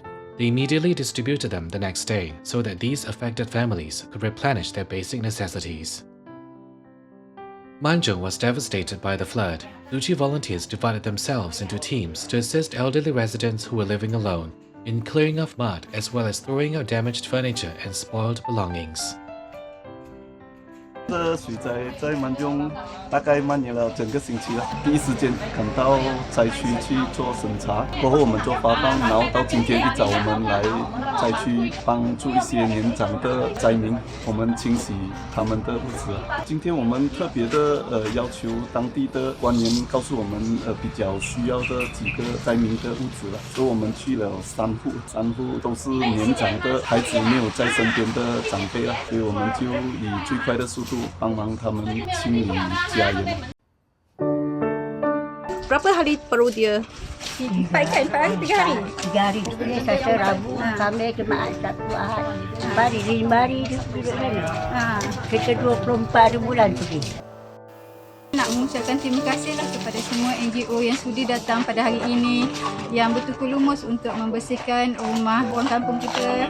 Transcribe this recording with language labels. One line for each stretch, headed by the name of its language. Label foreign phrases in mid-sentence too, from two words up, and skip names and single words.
English: They immediately distributed them the next day so that these affected families could replenish their basic necessities. Manjung was devastated by the flood. Tzu Chi volunteers divided themselves into teams to assist elderly residents who were living alone in clearing off mud as well as throwing out damaged furniture and spoiled belongings.
Chinese: 这水在曼中大概蔓延了整个星期了。第一时间赶到灾区去做审查，过后我们做发放，然后到今天一早我们来灾区帮助一些年长的灾民，我们清洗他们的屋子。今天我们特别的要求当地的官员告诉我们比较需要的几个灾民的屋子了，所以我们去了3户，3户都是年长的孩子没有在身边的长辈了，所以我们就以最快的速度帮忙他们清理家园。
Malay: Berapa hari perlu dia? 4 hari, 3 hari. 3 hari. Ini Selasa, Rabu, Khamis, Jumaat, Sabtu, Ahad. 5 hari duduk sana. Kita 24 bulan pergi. Nak mengucapkan terima kasihlah kepada semua NGO yang sudi datang pada hari ini, yang bertukar lumus untuk membersihkan rumah orang kampung kita.